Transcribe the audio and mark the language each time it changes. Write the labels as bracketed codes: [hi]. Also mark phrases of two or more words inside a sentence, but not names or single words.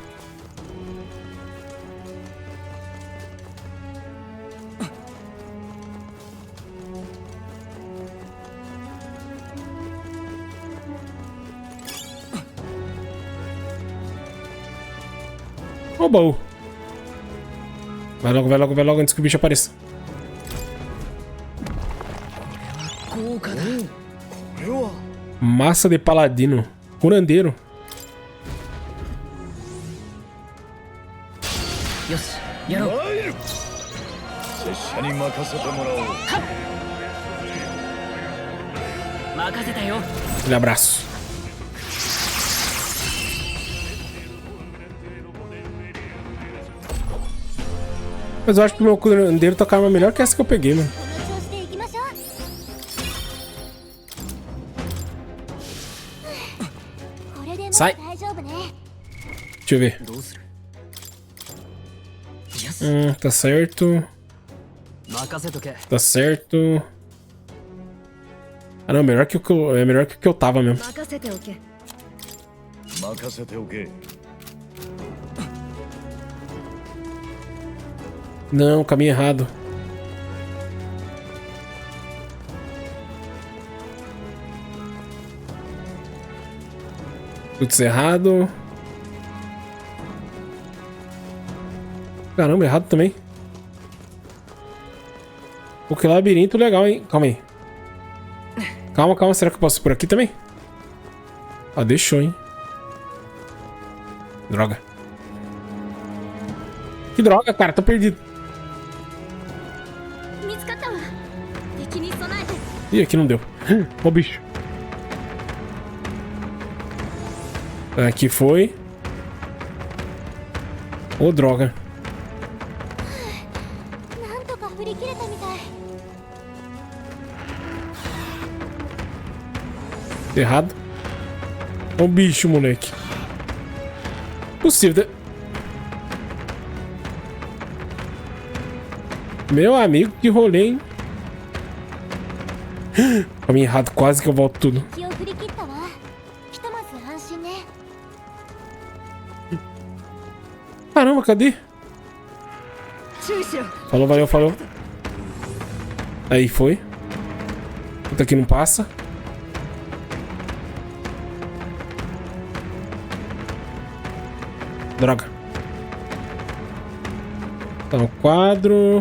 [pt] Ó o baú. Vai logo, vai logo, vai logo antes que o bicho apareça. [ja] 豪華だ [pt] Massa de paladino. Curandeiro. [ja] よしやろう。参る。拙者に任せてもらおう。任せたよ。 [pt] Aquele abraço. Mas eu acho que o meu curandeiro tocava melhor que essa que eu peguei, mano. [ja] この調子で行きましょう。これでもうさい大丈夫ね。 [pt] Deixa eu ver. [ja] どうする。よし [pt] Tá certo. [ja] 任せとけ。 [pt] Tá certo. Ah, não, melhor que o que eu, é melhor que o que eu tava mesmo. [ja] 任せておけ。任せておけ。 [pt] Não, caminho errado. Putz, errado. Caramba, errado também. Pô, que labirinto legal, hein? Calma aí. Calma, calma. Será que eu posso ir por aqui também? Ah, deixou, hein? Droga. Que droga, cara. Tô perdido. [ja] 見つかったわ。敵に備えて。 [pt] Ih, aqui não deu. Ó o bicho. Aqui foi. Ô, droga. [ja] なんとか振り切れたみたい。 [pt] Errado. Ó o bicho, moleque. Possível. Meu amigo, que rolê, hein? Caminho errado, quase que eu volto tudo. [ja] 気を振り切ったわ。ひとまず安心ね。 [pt] Caramba, cadê? [ja] 注意しろ。 [pt] Falou, valeu, falou. Aí foi. Puta, aqui não passa. Droga. Tá o quadro.